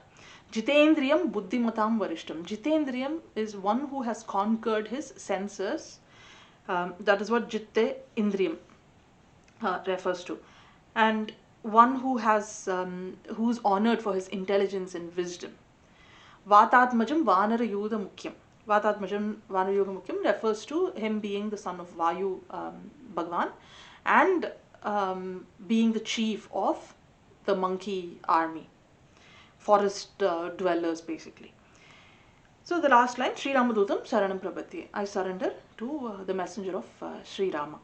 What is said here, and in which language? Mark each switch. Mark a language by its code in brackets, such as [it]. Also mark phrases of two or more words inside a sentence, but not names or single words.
[sa] जिते बुद्धिमतां वरिष्ठ. [en] Jite is one who has conquered his senses. That is what [sa] जिते इन्द्रियम् [en] refers to. And one who has who's honored for his intelligence and wisdom. [sa] वातात्मजं वानरयूथमुख्यम्. वातात्मजं वानरयूथमुख्यम् [en] refers to him being the son of Vayu Bhagwan and being the chief of the monkey army, forest dwellers basically. So the last line, [sa] श्रीरामदूतं शरणं प्रपद्ये. [en] I surrender to the messenger of Sri Rama.